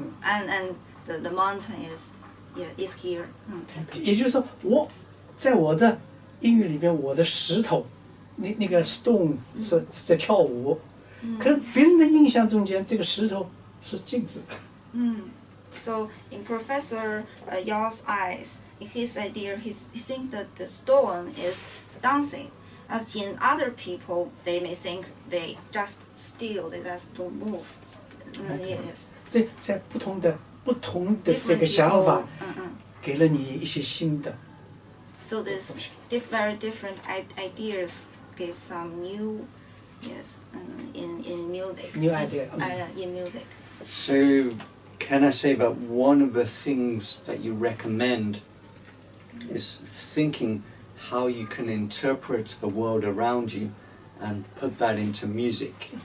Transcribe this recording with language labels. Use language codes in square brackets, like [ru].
[en] And the mountain is here. [zh] 也就是说，在我的音乐里边，我的石头，那个 stone 是在跳舞，可是别人的印象中间，这个石头是静止的。 [en] So in Professor Yao's eyes, in his idea, he thinks that the stone is dancing. In other people, they may think they just still, they just don't move. Yes. [zh] 所以在不同的这个想法，给了你一些新的。 [en] So this very different ideas give some new, yes, in music. New idea. In music. So, can I say that one of the things that you recommend is thinking how you can interpret the world around you and put that into music?